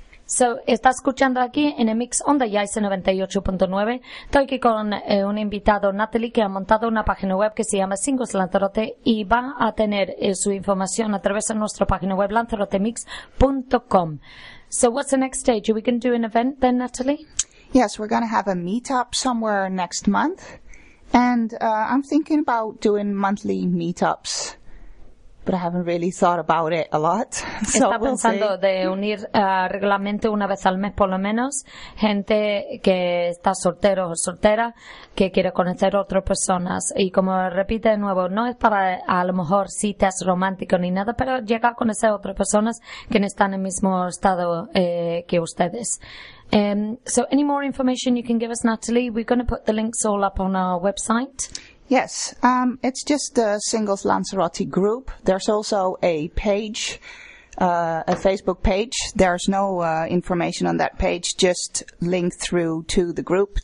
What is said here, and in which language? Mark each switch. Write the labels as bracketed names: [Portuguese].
[Spanish] So, está escuchando aquí en el Mix Onda y ICE 98.9. Estoy aquí con un invitado, Natalie, que ha montado una página web que se llama Singles Lanzarote y va a tener su información a través de nuestra página web, lanzarotemix.com. [English] So, what's the next stage? Are we going to do an event then, Natalie? Yes, we're going to have a meetup somewhere next month. And I'm thinking about doing monthly meetups. But I haven't really thought about it a lot. So [Spanish] está pensando [English] we'll [Spanish] de unir regularmente una vez al mes, por lo menos, gente que está soltero o soltera, que quiere conocer otras personas. Y como repite de nuevo, no es para a lo mejor citas románticas ni nada, pero llega a conocer otras personas que no están en el mismo estado que ustedes. [English] So any more information you can give us, Natalie? We're going to put the links all up on our website. Yes, it's just the Singles Lanzarote group. There's also a page, a Facebook page. There's no information on that page, just link through to the group.